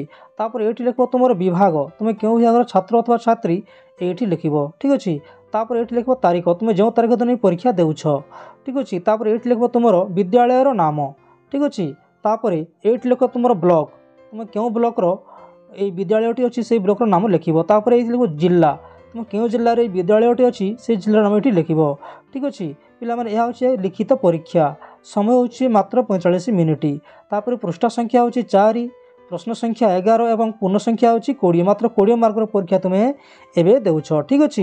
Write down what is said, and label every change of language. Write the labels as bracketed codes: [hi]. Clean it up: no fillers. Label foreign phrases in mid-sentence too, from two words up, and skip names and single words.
[or] ତାପରେ ଏଇଠି ଲେଖିବ ତୁମର ବିଭାଗ, ତୁମେ କେଉଁ ବିଭାଗର ଛାତ୍ର ଅଥବା ଛାତ୍ରୀ ଏଇଠି ଲେଖିବ। ଠିକ୍ ଅଛି। ତାପରେ ଏଇଠି ଲେଖିବ ତାରିଖ, ତୁମେ ଯେଉଁ ତାରିଖ ଦିନ ପରୀକ୍ଷା ଦେଉଛ। ଠିକ୍ ଅଛି। ତାପରେ ଏଇଠି ଲେଖିବ ତୁମର ବିଦ୍ୟାଳୟର ନାମ। ଠିକ୍ ଅଛି। ତାପରେ ଏଇଠି ଲେଖିବ ତୁମର ବ୍ଲକ, ତୁମେ କେଉଁ ବ୍ଲକର ଏଇ ବିଦ୍ୟାଳୟଟି ଅଛି ସେଇ ବ୍ଲକର ନାମ ଲେଖିବ। তাପରେ ଏଇଠି ଲେଖିବ ଜିଲ୍ଲା, ତୁମେ କେଉଁ ଜିଲ୍ଲାରେ এই ବିଦ୍ୟାଳୟଟି ଅଛି সেই ଜିଲ୍ଲାର ନାମ ଏଠି ଲେଖିବ। ଠିକ୍ ଅଛି। ପିଲାମାନେ ଏହା ହେଉଛି ଲିଖିତ ପରୀକ୍ଷା, ସମୟ ହେଉଛି ମାତ୍ର 45 ମିନିଟ୍। ତାପରେ ପୃଷ୍ଠା ସଂଖ୍ୟା ହେଉଛି 4, ପ୍ରଶ୍ନ ସଂଖ୍ୟା 11 ଏବଂ ପୂର୍ଣ୍ଣ ସଂଖ୍ୟା ହେଉଛି 20। ମାତ୍ର 20 ମାର୍କର ପରୀକ୍ଷା ତୁମେ ଏବେ ଦେଉଛ। ଠିକ୍ ଅଛି।